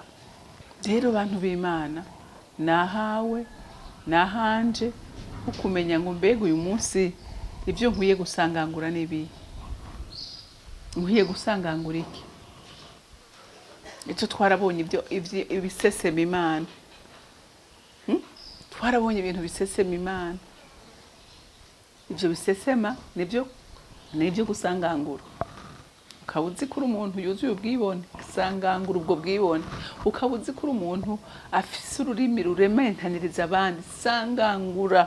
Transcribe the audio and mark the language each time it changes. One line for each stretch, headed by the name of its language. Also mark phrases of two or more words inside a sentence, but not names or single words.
Rundi: Rero bantu b'Imana, nahawe nahanje ukumenya ngo mbega uyu munsi ibyo nkwiye gusangangura nibi, nkwiye gusangangura iki? Icyo twarabonye ibisesema Imana, twarabonye ibintu bisesema Imana. Ibyo bisesema nibyo gusangangura. Ukaba uzi ko uri umuntu yuzuye ubwibone, sangangura ubwo bwibone. Ukaba uzi ko uri umuntu afise ururimi rurementaniriza abandi, sangangura.